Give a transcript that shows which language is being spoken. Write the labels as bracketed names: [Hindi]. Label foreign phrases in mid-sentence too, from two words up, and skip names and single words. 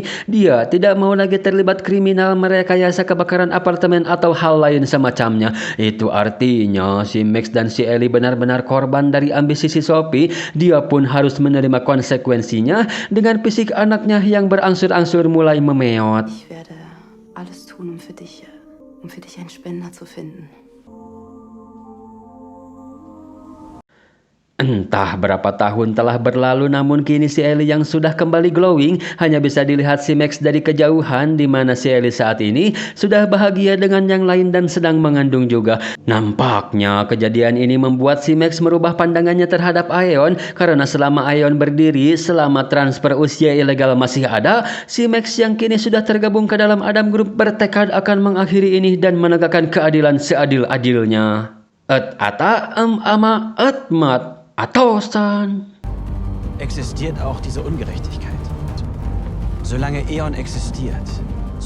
[Indonesian] Dia tidak mau lagi terlibat kriminal, merekayasa kebakaran apartemen atau hal lain semacamnya. Itu artinya si Max dan si Ellie benar-benar korban dari ambisi si Sophie. Dia pun harus menerima konsekuensinya dengan fisik anaknya yang berangsur-angsur mulai memeot. [German] Ich werde alles tun, um für dich einen Spender zu finden. [Indonesian] Entah berapa tahun telah berlalu, namun kini si Ellie yang sudah kembali glowing hanya bisa dilihat si Max dari kejauhan, di mana si Ellie saat ini sudah bahagia dengan yang lain dan sedang mengandung juga. Nampaknya kejadian ini membuat si Max merubah pandangannya terhadap Aeon, karena selama Aeon berdiri, selama transfer usia ilegal masih ada, si Max yang kini sudah tergabung ke dalam Adam Group bertekad akan mengakhiri ini dan menegakkan keadilan seadil-adilnya. Atmat Atosan. [German] Existiert auch diese Ungerechtigkeit. Solange Eon existiert,